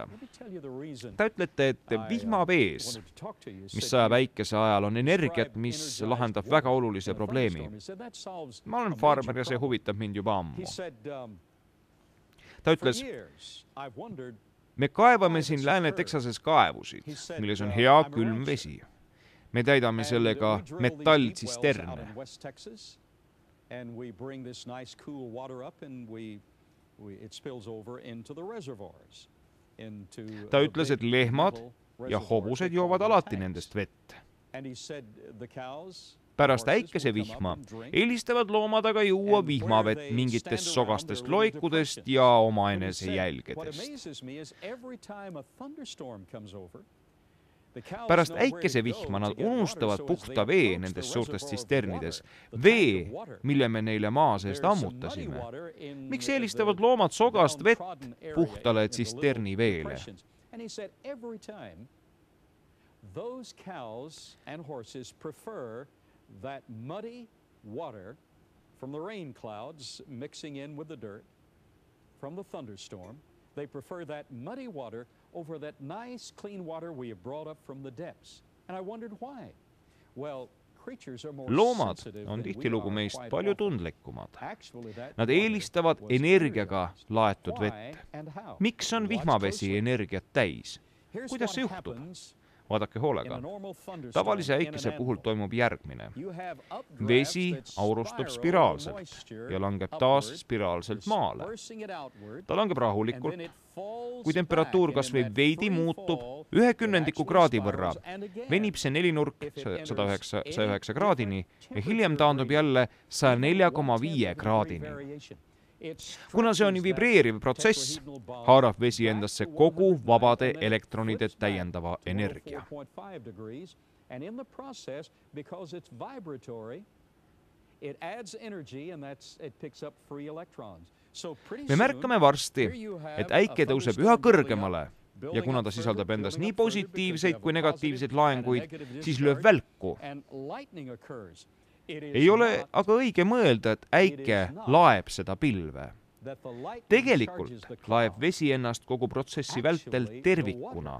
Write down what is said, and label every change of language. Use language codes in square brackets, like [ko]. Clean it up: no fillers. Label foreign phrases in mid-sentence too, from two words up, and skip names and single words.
[et] Ta ütlete, et vihmavees, mis sajab äikese ajal, on energiat, mis lahendab väga olulise probleemi. Ma olen farmer ja see huvitab mind juba ammu. Ta ütles, me kaevame siin Lääne-Texases kaevusid, milles on hea külm vesi. Me täidame sellega metalltsisterne. [en] And we bring this nice cool water up and it spills over into the reservoirs. [et] Ta ütles, et lehmad ja hobused joovad alati nendest vett. Pärast äikesevihma eelistavad loomad aga juua vihmavett mingitest sogastest loikudest ja omaenese jälgedest. Pärast äikesevihma nad unustavad puhta vee nendes suurtes tsisternides, vee, mille me neile maa seest ammutasime. Miks eelistavad loomad sogast vett puhtale tsisterni veele? [en] Those cows and horses prefer that muddy water from the rain clouds mixing in with the dirt from the thunderstorm. They prefer that muddy water over that nice clean water we have brought up from the depths. And I wondered why. Well, creatures are more [et] loomad [en] sensitive [et] on [en] than we [et] tihtilugu [en] are, [et] meist [en] quite [et] palju [en] often. [et] tundlikumad. [en] Actually, that [et] Nad [en] water [et] eelistavad [en] was [et] energiaga [en] cleaner. [et] laetud [en] Why [et] vett. [en] and how? [et] Miks on [en] Watch [et] vihmavesi [en] closely. [et] energiat täis? [en] Here's [et] Kuidas see [en] what [et] juhtub? [en] happens [et] Vaadake [en] in [et] hoolega. [en] a normal thunderstorm [et] Tavalise [en] in an [et] äikese [en] animal. [et] puhul toimub järgmine. [en] You have updrafts [et] Vesi [en] that [et] aurustub [en] spiral [et] spiraalselt [en] moisture [et] ja langeb taas [en] upward, [et] spiraalselt maale. [en] dispersing it outward, [et] Ta langeb [en] and [et] rahulikult. [en] then it falls [et] Kui temperatuur [en] back, [et] kas [en] and [et] või [en] in that [et] veidi [en] free [et] muutub, [en] fall, [et] 1/10 [en] it [et] kraadi [en] actually [et] võrra, [en] spirals, and again, [et] venib see nelinurk [en] if it enters [et] 109 [en] any [et] kraadini [en] different [et] ja hiljem taandub jälle 104,5 kraadini. Kuna see on vibreeriv protsess, haarab vesi endasse kogu vabade elektronide täiendava energia. [en] And in the process, because it's vibratory, it adds energy and it picks up free electrons. So pretty [et] Me märkame varsti, et äike tõuseb üha kõrgemale ja kuna ta sisaldab endas nii positiivseid kui negatiivseid laenguid, siis lööb välku. Ei ole aga õige mõelda, et äike laeb seda pilve. Tegelikult laeb vesi ennast kogu protsessi vältel tervikuna.